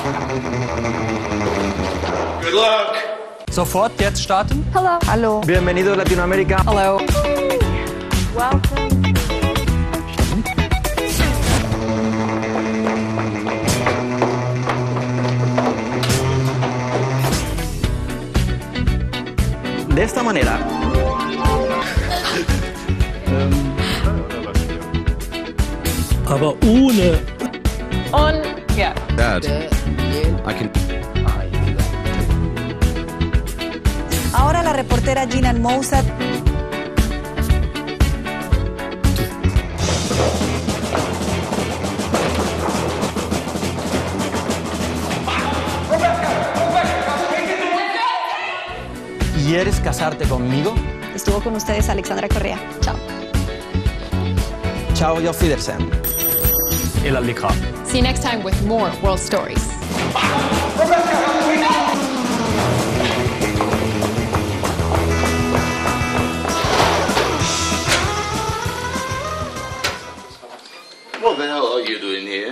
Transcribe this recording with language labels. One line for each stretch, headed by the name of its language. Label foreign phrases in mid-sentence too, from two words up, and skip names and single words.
English: Good luck.
German: Sofort jetzt starten.
English: Hello.
Spanish: Bienvenido a Latinoamérica.
English: Hello. Welcome.
Spanish: De esta manera.
German: Aber ohne.
English: On, yeah. Dad, I can.
Spanish: Ahora la reportera Gina Moussa. ¿Quieres casarte conmigo? Estuvo con ustedes Alexandra Correa. Chao.
German: Ciao, auf Wiedersehen.
Arabic: إلى اللقاء.
English: See you next time with more World Stories. What the hell are you doing here?